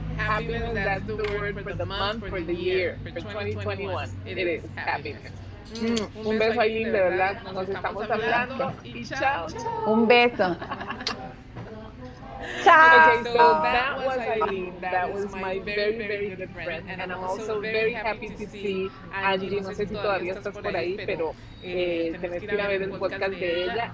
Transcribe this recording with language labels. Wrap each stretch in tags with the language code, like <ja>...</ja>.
<en>Happiness, that's the word for the month, for the year, for 2021. It is happiness.</en> <es>Un beso, Aileen, de verdad. Nos estamos hablando y chao. Un beso. Ciao.</es> <en>Okay, so that was Aileen. That was my very, very good friend. And I'm also very happy to see Angie.</en> <es>No sé si todavía estás por ahí, pero tenés que ir a ver el podcast de ella.</es>